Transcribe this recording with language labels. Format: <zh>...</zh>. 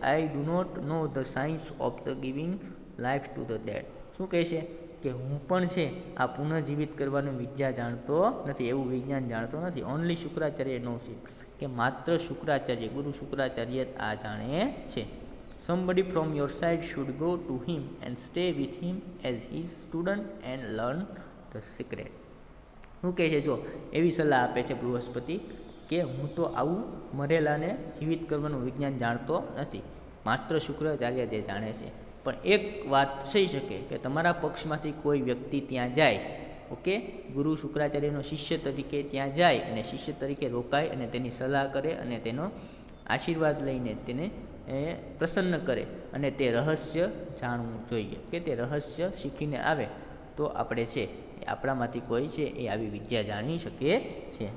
<en>I do not know the science of the giving life to the dead.</en> <gu>શું કહે છે? કે હું પણ છે આ પુનઃજીવિત કરવાનું વિદ્યા જાણતો નથી, એવું વિજ્ઞાન જાણતો નથી.</gu> <en>only Shukracharya knows it,</en> <gu>કે માત્ર શુક્રાચાર્ય, ગુરુ શુક્રાચાર્ય આ જાણે છે.</gu> <en>Somebody from your side should go to him and stay with him as his student and learn the secret.</en> <gu>શું કહે છે? જો એવી સલાહ આપે છે બૃહસ્પતિ કે હું તો આવું મરેલાને જીવિત કરવાનું વિજ્ઞાન જાણતો નથી, માત્ર શુક્રાચાર્ય જે જાણે છે. પણ એક વાત થઈ શકે કે તમારા પક્ષમાંથી કોઈ વ્યક્તિ ત્યાં જાય, ઓકે, ગુરુ શુક્રાચાર્યનો શિષ્ય તરીકે ત્યાં જાય અને શિષ્ય તરીકે રોકાય અને તેની સલાહ કરે અને તેનો આશીર્વાદ લઈને તેને પ્રસન્ન કરે અને તે રહસ્ય જાણવું જોઈએ, કે તે રહસ્ય શીખીને આવે તો આપણે છે આપણામાંથી કોઈ છે એ આવી વિદ્યા જાણી શકે છે.</gu>